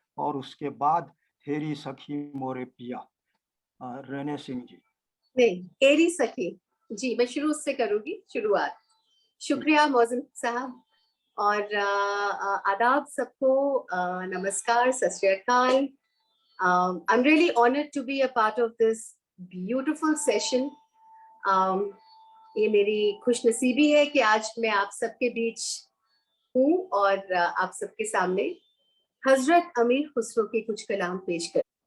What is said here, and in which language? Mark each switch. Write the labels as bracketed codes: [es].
[hi] और उसके बाद हेरी सखी मोरे पिया। रेने सिंह जी। नहीं, हेरी सखी जी, मैं शुरू से करूंगी शुरुआत। शुक्रिया मौज़िन साहब और आदाब सबको, नमस्कार, सत श्री अकाल। [en] I'm really honored to be a part of this beautiful session. [hi] ये मेरी खुशनसीबी है कि आज मैं आप सबके बीच हूँ और आप सबके सामने हजरत अमीर खुसरो के कुछ कलाम पेश कर।